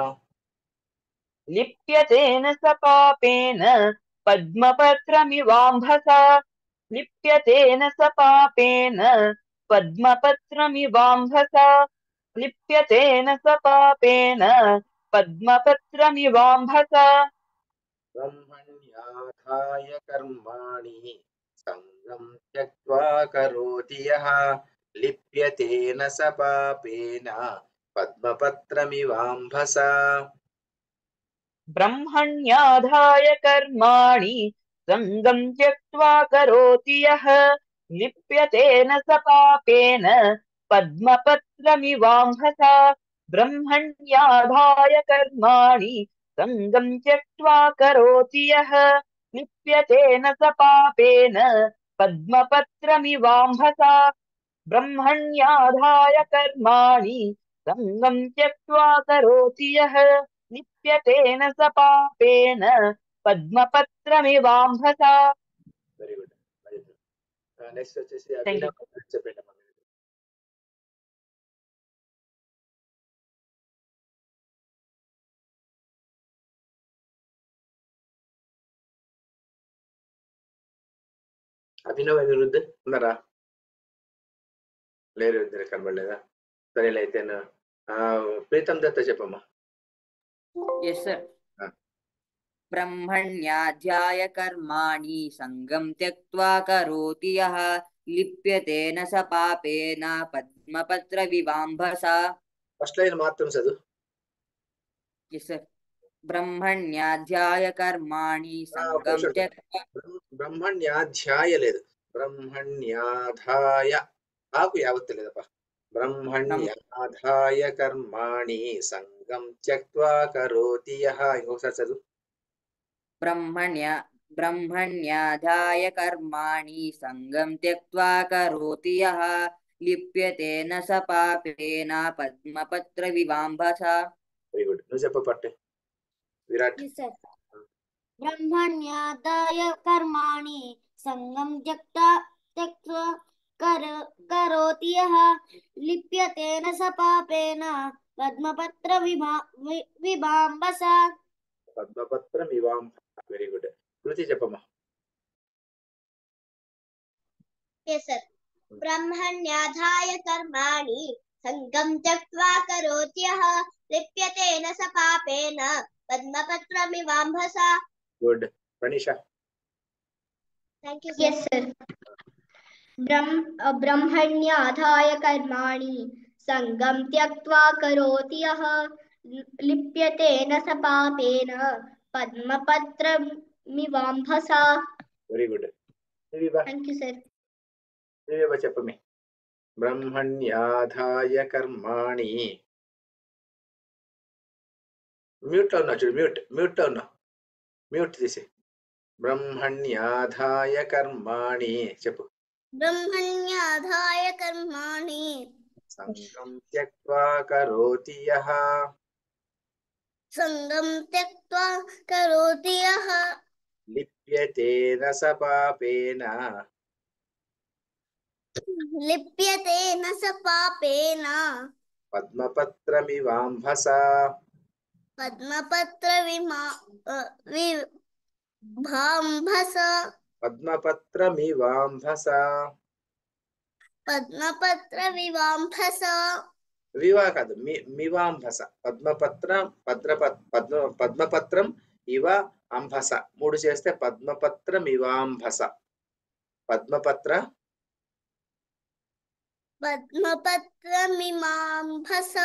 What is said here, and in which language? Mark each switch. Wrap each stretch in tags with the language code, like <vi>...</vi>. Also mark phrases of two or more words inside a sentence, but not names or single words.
<sa>లిప్యతేన స పాపేన పద్మపత్రమివాంభసా లిప్యతేన స పాపేన పద్మపత్రమివాంభసా లిప్యతేన స పాపేన పద్మపత్రమివాంభసా బ్రహ్మణ్యాధాయ కర్మాణి సంగం త్యక్త్వా కరోతి యః లిప్యతేన స పాపేన पद्मपत्रमिवाम्भसा ब्रह्मण्याधाय कर्माणि सङ्गं त्यक्त्वा करोति यः लिप्यतेन स पापेन पद्मपत्रमिवाम्भसा ब्रह्मण्याधाय कर्माणि सङ्गं त्यक्त्वा करोति यः लिप्यतेन स पापेन पद्मपत्रमिवाम्भसा ब्रह्मण्याधाय कर्माणि सङ्गं त्यक्त्वा करोति यः लिप्यतेन स पापेन पद्मपत्रमिवाम्भसा.</sa> <en>very good next వచ్చేసి Thank you.</en> <te>అభినవ్ చెప్పండి అమ్మా. అభినవ్ అనిరుద్ధ్ ఉన్నారా? లేరు, ఇద్దరు కనబడలేదా? సరేలే అయితే ప్రీతం దత్త చెప్పమ్మా.</te> <en>Yes, sir.</en> <sa>ब्रह्मण्याध्याय कर्माणि सङ्गं त्यक्त्वा करोति यः लिप्यतेन स पापेन पद्मपत्रविवाम्भसा.</sa> <te>ఫస్ట్ లైన్ మాత్రం చదువు.</te> <en>Yes, sir.</en> <sa>ब्रह्मण्याध्याय कर्माणि सङ्गं त्यक्त्वा</sa> <te>బ్రహ్మణ్యాధ్యాయ లేదు, బ్రహ్మణ్యాధాయ ఆకు యావత్తు లేదప్ప.</te> <sa>బ్రహ్మణ్యాధాయ కర్మాణి సంగం త్యక్త్వా కరోతి యః.</sa> <te>ఇంకొకసారి చదువు.</te> <sa>ब्रह्मण्याधाय कर्माणि सङ्गं त्यक्त्वा करोति यः लिप्यतेन स पापेन पद्मपत्रविवाम्भसा.</sa> <en>very good,</en> <te>నువ్వు చెప్ప పట్టే విరాట్.</te> <sa>ब्रह्मण्यादाय कर्माणि सङ्गं त्यक्त्वा करोति यः लिप्यतेन स पापेन पद्मपत्रविभाम्बसा. పద్మపత్రం ఇవాం.</sa> <en>very good.</en> <te>కృతి చెప్పమ్మా.</te> <sa>ब्रह्मण्याधाय कर्माणि सङ्गं त्यक्त्वा करोति यः लिप्यतेन स पापेन पद्मपत्रमिवाम्भसा.</sa> <en>గుడ్. ప్రణీషా. Thank you, Yes, sir.</en> <sa>ब्रह्मण्याधाय कर्माणि सङ्गं त्यक्त्वा करोति यः लिप्यतेन स पापेन पद्मपत्रमिवाम्भसा.</sa> <en>very good. Thank you, sir.</en> <te>చెప్పమే.</te> <sa>బ్రహ్మణ్యాధాయ కర్మాణి.</sa> <te>మ్యూట్ లో ఉన్నా చూడు, మ్యూట్ లో ఉన్నా, మ్యూట్ తీసి.</te> <sa>బ్రహ్మణ్యాధాయ కర్మాణి</sa> <te>చెప్పు.</te> <sa>ब्रह्मण्याधाय कर्माणि సంగం త్యక్త్వా కరోతి యః सङ्गं त्यक्त्वा करोति यः లిప్యతేన స పాపేన लिप्यतेन स पापेन పద్మపత్రమివాంభసా. पद्मपत्रविभाम्भसा. పద్మపత్రమివాంభసా. पद्मपत्रविवाम्भसा.</sa> <te>వివా కాదు, మివాంభస.</te> <sa>పద్మపత్రం ఇవ అంభస.</sa> <te>3 చేస్తే పద్మపత్రమివాంభస.</te> <sa>पद्मपत्रमिवाम्भसा.</sa>